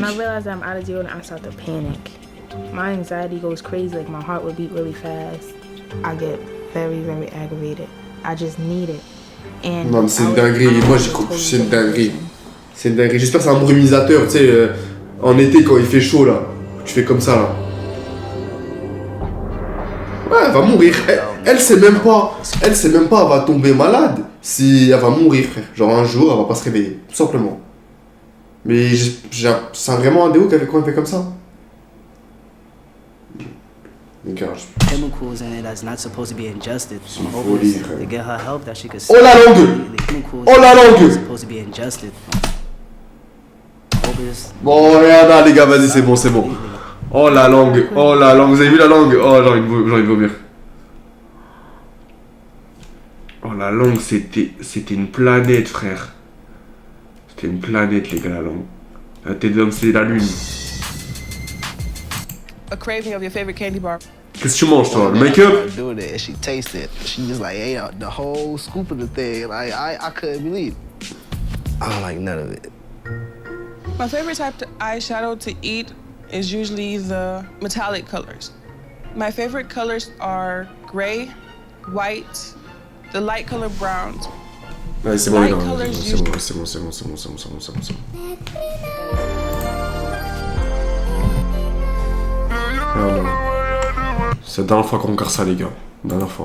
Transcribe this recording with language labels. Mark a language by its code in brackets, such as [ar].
[en] When I realize I'm out of deodorant, I start to panic. My anxiety goes crazy, like my heart would beat really fast. I get very, very aggravated. I just need it. And [fr] non, mais c'est une dinguerie. Moi, j'y crois. C'est une dinguerie. J'espère que c'est un brumisateur, tu sais, en été quand il fait chaud là. Tu fais comme ça là. Ouais, elle va mourir. Elle sait même pas, elle va tomber malade. Si elle va mourir, frère. Genre un jour, elle va pas se réveiller, tout simplement. Mais c'est vraiment un déo quand elle fait comme ça. [en] Chemicals in it that's not supposed to be ingested. To get her help that she could. [fr] Oh la langue! [en] Supposed to be ingested. [fr] Bon, regarde, les gars, vas-y, c'est bon. Oh la langue, vous avez vu la langue? Oh, j'ai envie de vomir. Oh la langue, c'était une planète, frère. T'es une planète, les gars, la langue. La tête d'homme, c'est la lune. [en] A craving of your favorite candy bar. [fr] Qu'est-ce que tu manges, toi? Le make-up? [en] Do that. She tasted it. She just like ate out the whole scoop of the thing. Like I couldn't believe it. I don't like none of it. My favorite type of eyeshadow to eat is usually the metallic colors. My favorite colors are gray, white, the light color browns. [fr] Ouais, c'est bon, [en] Light [fr] non, [en] colors [fr] c'est bon, c'est bon, c'est bon, c'est bon, c'est bon, c'est bon, c'est bon, c'est bon. Ah non. C'est la dernière fois qu'on regarde ça, les gars. Dernière fois.